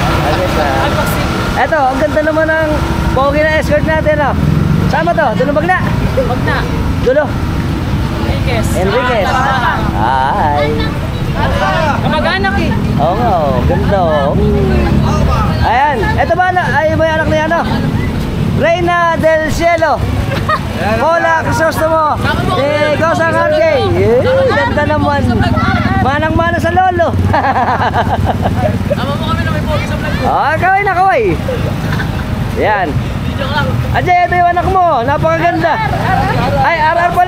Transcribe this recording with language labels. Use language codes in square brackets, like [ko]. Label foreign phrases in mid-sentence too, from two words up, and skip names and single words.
[tl] Ito, ang ganda naman ng pogi na escort natin, oh. Sama to? Dulo Magna? Magna. Dulo? Enriquez. Enriquez. Hi. Kamag-anak eh. Oo nga, oh. Ganda, oh. Ayan. Ito ba, ay may anak niya, ano? [es] Reina del Cielo. [tl] Hola, Crisostomo. Ikaw sa RJ. Ganda naman. Manang-mana sa lolo. Tama mo kami na may pogi sa vlog. Kaway na, kaway. Yan. Ajay, ito yung anak mo. Napakaganda. Ay, RR pala.